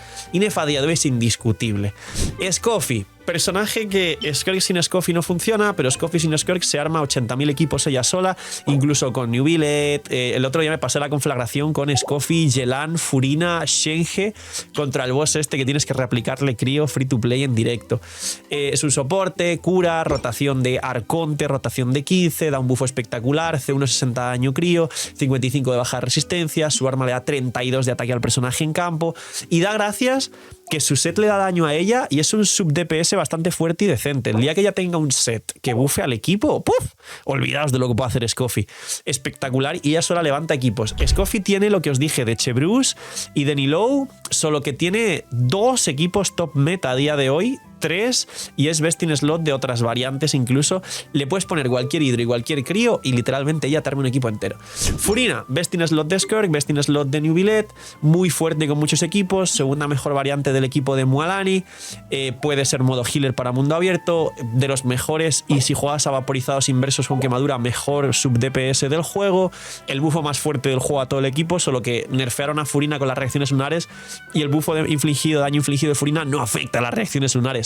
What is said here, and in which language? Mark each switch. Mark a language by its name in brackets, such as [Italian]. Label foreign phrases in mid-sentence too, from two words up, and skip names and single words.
[Spanish] Inefa a día de hoy es indiscutible. Scoffy, personaje que Skirk sin Scoffy no funciona, pero Scoffy sin Skirk se arma 80.000 equipos ella sola, incluso con New Billet. El otro día me pasé la conflagración con Scoffy, Yelan, Furina, Shenge contra el boss este que tienes que reaplicarle crío [English] free to play [Spanish] en directo. Es un soporte, cura, rotación de Arconte, rotación de 15, da un buffo espectacular, C1 60 daño crío, 55 de baja resistencia, su arma le da 32 de ataque al personaje en campo y da gracias que su set le da daño a ella y es un [English] sub DPS [Spanish] bastante fuerte y decente. El día que ella tenga un set que bufe al equipo, ¡puf!, olvidaos de lo que puede hacer Scoffy. Espectacular, y ella sola levanta equipos. Scoffy tiene lo que os dije de Chevreuse y de Nilou, solo que tiene 2 equipos top meta a día de hoy, 3, y es [English] best in slot [Spanish] de otras variantes incluso. Le puedes poner cualquier hidro y cualquier crío y literalmente ella te arma un equipo entero. Furina, [English] best in slot [Spanish] de Skirk, [English] best in slot [Spanish] de New Billet, muy fuerte con muchos equipos, segunda mejor variante del equipo de Mualani, puede ser modo healer para mundo abierto, de los mejores, y si juegas a vaporizados inversos con quemadura, mejor [English] sub DPS [Spanish] del juego, el bufo más fuerte del juego a todo el equipo, solo que nerfearon a Furina con las reacciones lunares y el bufo daño infligido de Furina no afecta a las reacciones lunares.